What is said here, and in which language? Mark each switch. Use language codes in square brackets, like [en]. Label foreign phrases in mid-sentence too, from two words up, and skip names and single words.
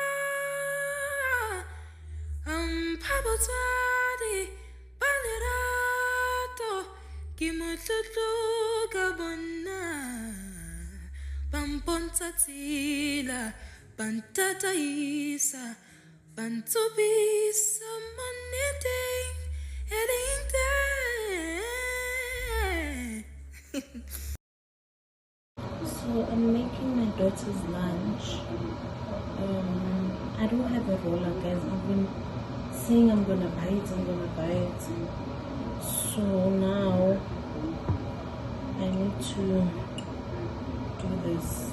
[tn] ampa botswadi ba lerato ke motlotlo ka bona bampontsha tsela bantataisa bantsubisa moneteng eleng teng. [en] So I'm making my daughter's lunch. I don't have a roller, guys. I've been saying I'm gonna buy it. So now I need to do this.